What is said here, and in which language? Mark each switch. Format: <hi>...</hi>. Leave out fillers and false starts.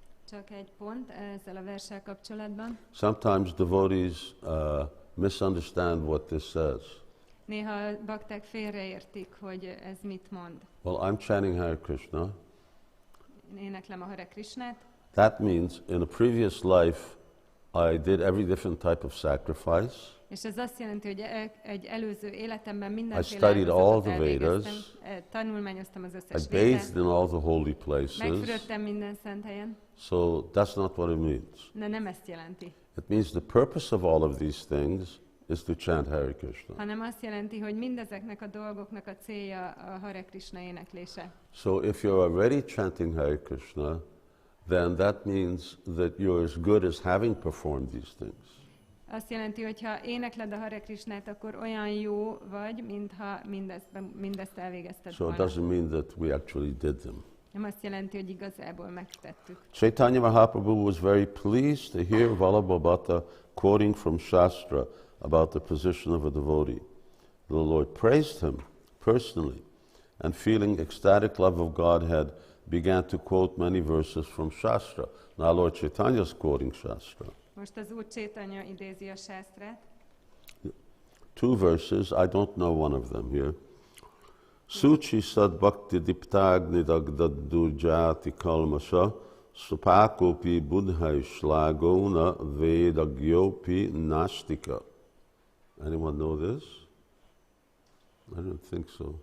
<hu>Csak egy pont ezzel a verssel kapcsolatban.</hu> <en>Sometimes devotees misunderstand what this says.</en> <hu>Néha a bakták félreértik, hogy ez mit mond.</hu> <en>Well, I'm chanting Hare Krishna.</en> <hu>Én éneklem a Hare Krishnát.</hu> <en>That means in a previous life I did every different type of sacrifice.</en> <hu>És ez azt jelenti, hogy egy előző életemben</hu> <en>I</en> <hu>mindenféle</hu> <en>studied all</en> <hu>áldozatot</hu> <en>the</en> <hu>elvégeztem,</hu> <en>Vedas.</en> <hu>tanulmányoztam az</hu> <en>I</en> <hu>összes</hu> <en>bathed</en> <hu>védet,</hu> <en>in all the holy places.</en> <hu>megfürödtem minden szent helyen.</hu> <en>So that's not what it means.</en> <hu>De nem ezt jelenti.</hu> <en>It means the purpose of all of these things is to chant Hare Krishna.</en> <hu>Hanem azt jelenti, hogy mindezeknek a dolgoknak a célja a Hare Krishna éneklése.</hu> <en>So if you're already chanting Hare Krishna, then that means that you're as good as having performed these things.</en> <hu>Azt jelenti, hogy ha énekled a Hare Krishnát, akkor olyan jó vagy, mintha mindezt elvégezted</hu> <en>So it</en> <hu>volna.</hu> <en>doesn't mean that we actually did them.</en> <hu>Nem azt jelenti, hogy igazából megtettük.</hu> <en>Caitanya Mahaprabhu was very pleased to hear Vallabhabhata quoting from Shastra about the position of a devotee. The Lord praised him personally, and feeling ecstatic love of Godhead, began to quote many verses from Shastra. Now Lord Chaitanya is quoting Shastra.</en> <hu>Most az Úr Caitanya idézi a sásztrát.</hu> <en>2 verses, I don't know one of them here.</en> <sa>Suchi sad bhakti diptagni dagdad durjati kalmasha supakopi buddhai shlagona vedagyopi nastika.</sa> <en>Anyone know this? I don't think so.</en>